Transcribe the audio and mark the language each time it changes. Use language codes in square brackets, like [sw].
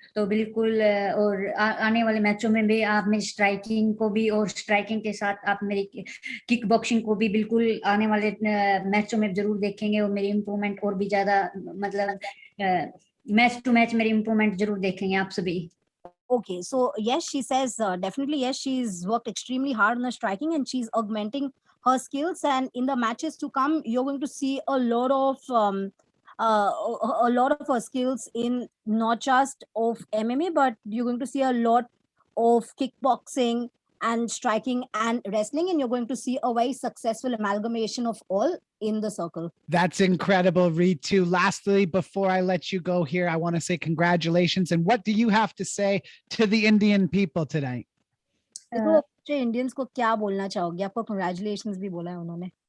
[hi] तो बिल्कुल, और आने वाले मैचों में भी आप मेरी स्ट्राइकिंग को भी, और स्ट्राइकिंग के साथ आप मेरी किक बॉक्सिंग को भी बिल्कुल आने वाले मैचों में जरूर देखेंगे, और मेरी इम्प्रूवमेंट और भी ज्यादा, मतलब मैच टू मैच मेरी इम्प्रूवमेंट जरूर देखेंगे आप सभी. [en] Okay, so yes, she says definitely yes, she's worked extremely hard on her striking, and she's augmenting her skills, and in the matches to come you're going to see a lot of a lot of her skills in not just of MMA, but you're going to see a lot of kickboxing and striking and wrestling, and you're going to see a very successful amalgamation of all in the circle. That's incredible, Ritu. Lastly, before I let you go here, I want to say congratulations. And what do you have to say to the Indian people tonight? [hi] तो Indians को क्या बोलना चाहोगे? आपको congratulations भी बोला है उन्होंने.